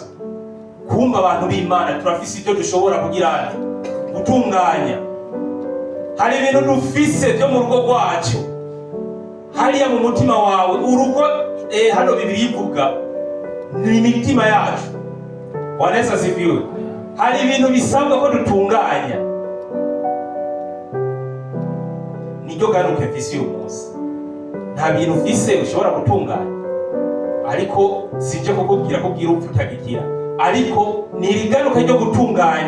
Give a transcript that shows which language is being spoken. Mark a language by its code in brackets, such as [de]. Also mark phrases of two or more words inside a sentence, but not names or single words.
[rn] Kumva abantu b'Imana turafise ibyo dushobora kugira gutunganya. Hari ibintu dufise byo mu rugo rwacu, hariya mu mutima wawe. Urugo hano Bibiliya ivuga ni imitima yacu. [sw] Bwana Yesu asifiwe. [rn] Hari ibintu bisabwa ko dutunganya. Niryo garuke mfise uyu munsi. Nta bintu ufise ushobora gutunganya, ariko sije kukubwira ko bwira upfa utagigira, ariko ni irigaruka ryo gutunganya.